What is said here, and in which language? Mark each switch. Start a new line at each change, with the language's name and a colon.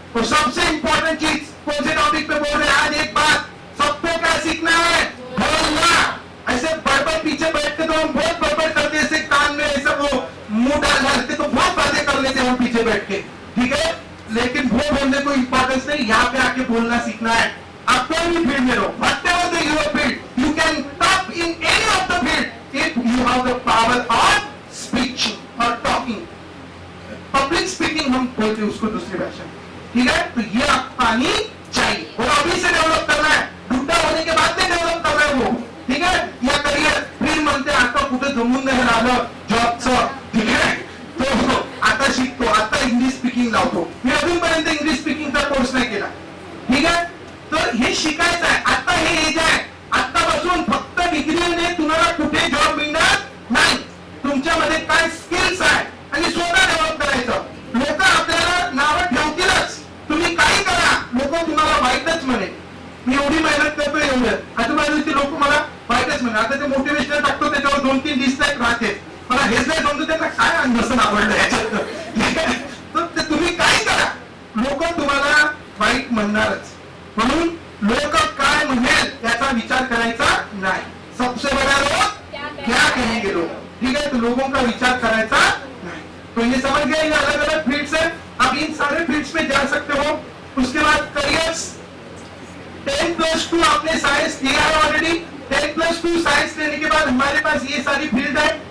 Hindi: और सबसे इंपॉर्टेंट चीज, कौन से टॉपिक पे बोल रहे हैं आज, एक बात सबको क्या सीखना है, बोलना। ऐसे बड़बड़ पीछे बैठ के तो हम बहुत बड़बड़ करते, ऐसे कान में ऐसे वो मुंह डालते, तो बहुत बातें कर लेते हम पीछे बैठ के, ठीक है, लेकिन वो बोलने को इंपॉर्टेंस नहीं, यहाँ पे आके बोलना सीखना है। आप कोई भी फील्ड में रहो,
English: whatever the your field, you can top in any of the field if you have the power of speech or talking.
Hindi: Public speaking हम बोलते हैं उसको दूसरी भाषा में, ठीक है। तो ये आपको आनी चाहिए और अभी से डेवलप करना है, बुढ़ा होने के बाद में डेवलप करना है वो, ठीक है।
Marathi: या करियर फिर म्हणते आता कुठे जमून नाही राहिलं जॉबचं,
Hindi: ठीक है,
Marathi: तो आता शिकतो, आता इंग्लिश स्पीकिंग लावतो, मी अजूनपर्यंत इंग्लिश स्पीकिंगचा कोर्स नाही केला, ठीक है। तर हे शिकायचं आहे, आता हे एज आहे, आतापासून फक्त डिग्रीने तुम्हाला कुठे जॉब मिळणार नाही, तुमच्यामध्ये काय स्किल्स आहे आणि स्वतः डेव्हलप करायचं। लोक आपल्याला नावं ठेवतीलच, तुम्ही काही करा, लोक तुम्हाला वाईटच म्हणे, मी एवढी मेहनत करतो एवढं, आजूबाजूचे लोक मला वाईटच म्हणे। आता ते मोटिवेशनल टाकतो, त्याच्यावर 2-3 डिसलाईक राहते, मला हेच नाही समजत त्यांना काय नसन आवडलं याच्यात, ठीक आहे। तर तुम्ही काय करा, लोक तुम्हाला वाईट म्हणणारच, म्हणून लोक काय म्हणेल याचा विचार करायचा नाही।
Hindi: सबसे बड़ा लोग क्या कहेंगे लोग, ठीक है, तो लोगों का विचार करायचा नहीं। तो ये समझ गए, ये अलग अलग फील्ड्स है, आप इन सारे फील्ड्स में जा सकते हो। उसके बाद करियर्स 10+2 आपने आपने साइंस लिया है ऑलरेडी, 10+2 साइंस लेने के बाद हमारे पास ये सारी फील्ड है।